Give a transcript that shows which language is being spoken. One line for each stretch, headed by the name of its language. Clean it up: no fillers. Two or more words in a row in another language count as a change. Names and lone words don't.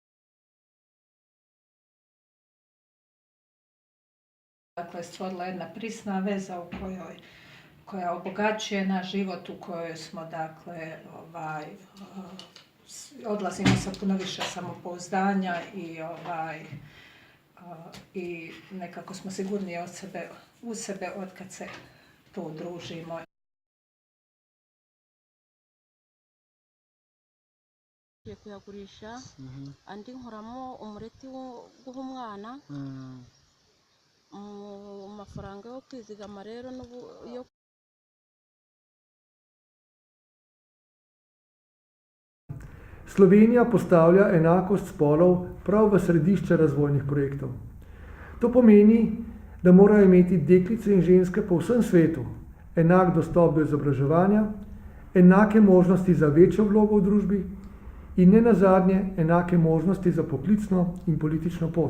Croatian: Dakle, stvorila jedna prisna veza koja obogaćuje naš život, u kojoj smo, dakle, odlazimo sa puno više samopouzdanja i nekako smo sigurniji u sebe od kad se tu udružimo.
Kinyarwanda: Kuyagurisha andi nkoramo umureti wo guha umwana mu mafaranga yo kwizigama rero yo
Slovenian: Slovenija postavlja enakost spolov prav v središče razvojnih projektov. To pomeni, da morajo imeti deklice in ženske po vsem svetu enak dostop do izobraževanja, enake možnosti za večjo vlogo v družbi in ne nazadnje enake možnosti za poklicno in politično pot.